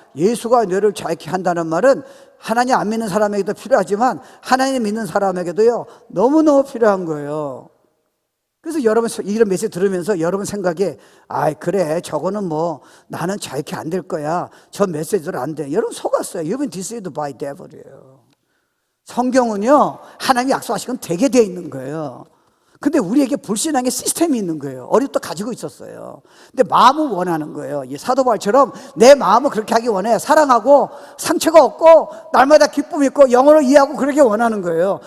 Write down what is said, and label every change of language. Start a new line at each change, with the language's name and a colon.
Korean: 예수가 너희를 자유케 한다는 말은 하나님 안 믿는 사람에게도 필요하지만 하나님 믿는 사람에게도요 너무너무 필요한 거예요. 그래서 여러분 이런 메시지 들으면서 여러분 생각에 그래 저거는 뭐 나는 자유케 안 될 거야. 저 메시지를 안 돼. 여러분 속았어요.
English: You've been deceived by devil
Korean: 이에요. 성경은요 하나님이 약속하신 건 되게 돼 있는 거예요. 근데 우리에게 불신앙의 시스템이 있는 거예요. 어릴 때 가지고 있었어요. 근데 마음은 원하는 거예요. 이 사도 바울처럼 내 마음은 그렇게 하기 원해. 사랑하고 상처가 없고 날마다 기쁨이 있고 영어로 이해하고 그러게 원하는 거예요.